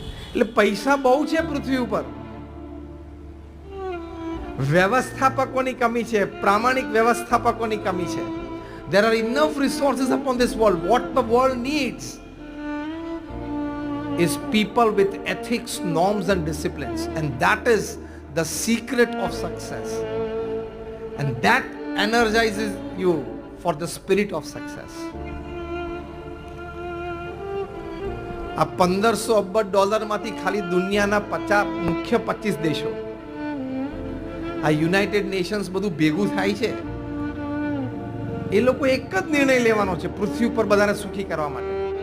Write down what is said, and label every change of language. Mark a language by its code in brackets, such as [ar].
[gu] એટલે પૈસા બહુ છે પૃથ્વી ઉપર, વ્યવસ્થાપકોની કમી છે, પ્રામાણિક વ્યવસ્થાપકોની કમી છે. [en] There are enough resources upon this world. What the world needs is people with ethics, norms and disciplines, and that is the secret of success, and that energizes you for the spirit of success. [gu] આ 1500 અબજ ડોલરમાંથી ખાલી દુનિયાના 50 મુખ્ય 25 દેશો, આ United Nations બધું ભેગું થાય છે, એ લોકો એક જ નિર્ણય લેવાનો છે પૃથ્વી ઉપર બધાને સુખી કરવા માટે.